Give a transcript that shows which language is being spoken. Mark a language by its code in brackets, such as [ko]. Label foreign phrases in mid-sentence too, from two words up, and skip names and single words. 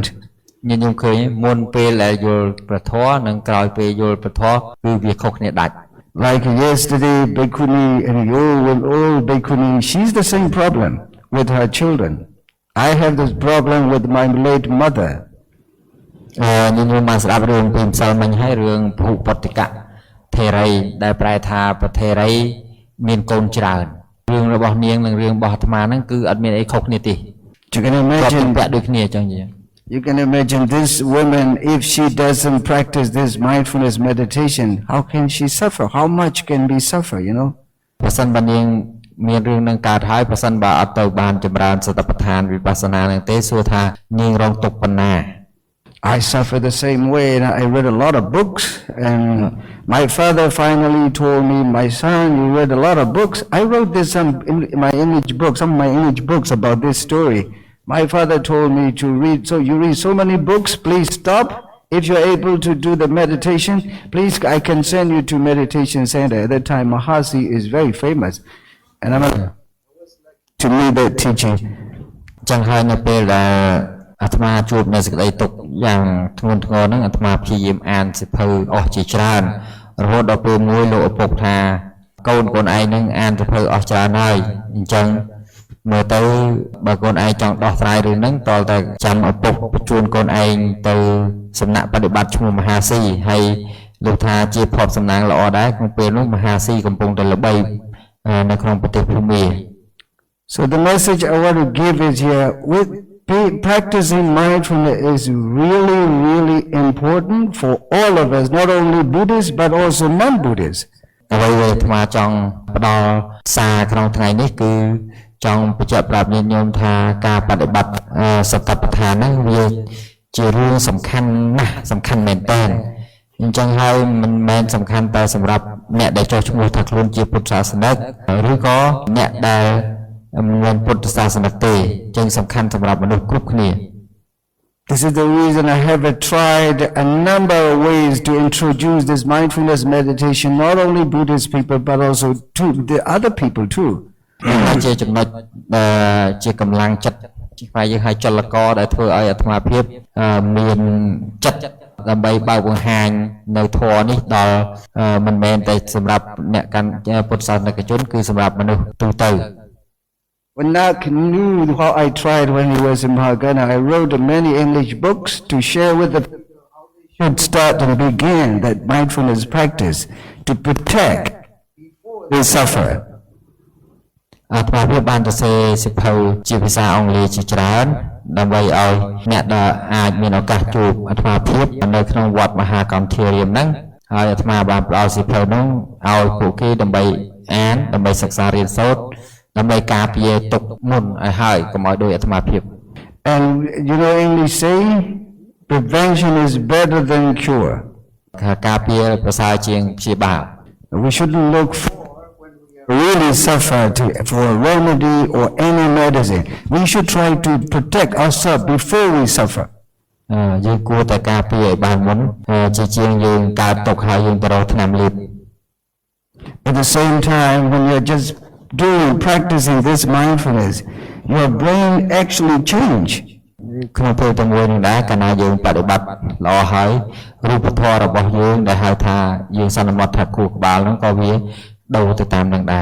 [km] ញោមឃើញមុនពេលដែលយល់ព្រះធម៌និងក្រោយពេលយល់ព្រះធម៌គឺវាខុសគ្នាដាច់ [en] Like yesterday, Bhikkhuni and old Bhikkhuni, she's the same problem with her children. I have this problem with my late mother. [km] ញោមមកស្ដាប់រឿងពីម្សិលមិញហើយរឿងភុបតិកៈថេរីដែលប្រែថាប្រថេរីមានកូនច្រើនរឿងរបស់នាងនិងរឿងរបស់អាត្មាហ្នឹងគឺអត់មានអីខុសគ្នាទេ [en] You can imagine [km] ពាក់ដូចគ្នាចឹង [en] You can imagine this woman, if she doesn't practice this mindfulness meditation, how can she suffer? How much can we suffer, you know? [km] ប្រសិនបើនាងមានរឿងនឹងកើតហើយប្រសិនបើអត់ទៅបានចម្រើនសតិប្បដ្ឋានវិបស្សនានឹងទេសួរថានាងរងទុក្ខប៉ុណ្ណា [en] I suffer the same way, and I read a lot of books, and my father finally told me, my son, you read a lot of books. I wrote this some of my English books about this story. My father told me to read, so you read so many books, please stop. If you're able to do the meditation, please, I can send you to meditation center. At that time, Mahasi is very famous, and I'm to me that teaching. [km] ចឹងហើយនៅពេលដែលអាត្មាជួបនៅសេចក្តីទុក្ខយ៉ាងធ្ងន់ធ្ងរហ្នឹងអាត្មាព្យាយាមអានសៀវភៅអស់ជាច្រើនរហូតដល់ពេលមួយលោកឪពុកថាកូនឯងហ្នឹងអានសៀវភៅអស់ច្រើនហើយអញ្ចឹងមើលទៅបើកូនឯងចង់ដោះស្រាយរឿងហ្នឹងតើតែចាំឪពុកបញ្ជូនកូនឯងទៅសំណាក់បដិបត្តិឈ្មោះមហាស៊ីហើយលោកថាជាភពសំណាងល្អដែរក្នុងពេលនោះមហាស៊ីកំពុងតែល្បីនៅក្នុងប្រទេសភូមា [en] So the message I want to give is here with practicing mindfulness is really, really important for all of us, not only Buddhists but also non-Buddhists. [km] អ្វីដែលអាត្មាចង់ផ្ដល់សារក្នុងថ្ងៃនេះគឺចង់បញ្ជាក់ប្រាប់ញាតិញោមថាការបដិបត្តិសតិប្បដ្ឋានហ្នឹងវាជារឿងសំខាន់ណាស់សំខាន់មែនតើអញ្ចឹងហើយមិនមែនសំខាន់តែសម្រាប់អ្នកដែលចុះឈ្មោះថាខ្លួនជាពុទ្ធសាសនិកឬក៏អ្នកដែលមានពុទ្ធសាសនិកទេចឹងសំខាន់សម្រាប់មនុស្សគ្រប់គ្នា [en] This is the reason I have tried a number of ways to introduce this mindfulness meditation, not only Buddhist people but also to the other people too. [km] ជាចំណុចជាកម្លាំងចិត្តខ្មែរយើងឲ្យចលករដែលធ្វើឲ្យអាត្មាភាពមានចិត្តដើម្បីបើកបង្ហាញនៅធម៌នេះដល់មិនមែនតែសម្រាប់អ្នកកាន់ពុទ្ធសាសនិកជនគឺសម្រាប់មនុស្សទូទៅ [en] When Nak knew how I tried when he was in Mahagana, I wrote many English books to share with the people how they should start and begin that mindfulness practice to protect before they suffer. [km] អាត្មាភាពបានទៅសេសិភៅជាភាសាអង់គ្លេសជាច្រើនដើម្បីឲ្យអ្នកដែលអាចមានឱកាសជួបអាត្មាភាពនៅក្នុងវត្តមហាកម្មធារាមហ្នឹងហើយអាត្មាបានផ្ដល់សិភៅហ្នឹងឲ្យពួកគេដើម្បីអានដើម្បីសិក្សារៀនសូត្រដើម្បីការពារទុកមុនឲ្យហើយកុំឲ្យដោយអាត្មាភាព [en] And you know English saying prevention is better than cure. [km] ការពារប្រសើរជាងព្យាបាល [en] We shouldn't look for when we really suffer for a remedy or any medicine. We should try to protect ourselves before we suffer. [km] យើងគួរតែការពារឲ្យបានមុនជាជាងយើងកើតទុកហើយយើងទៅរកថ្នាំលាប [en] At the same time when you're just practicing this mindfulness, your brain actually change. [km] ក្នុងពេលទាំងមួយនេះដែរកាលណាយើងបដិបត្តិល្អហើយរូបធម៌របស់យើងដែលហៅថាយើងសន្មតថាខួរក្បាលហ្នឹងក៏វាដូរទៅតាមនឹងដែរ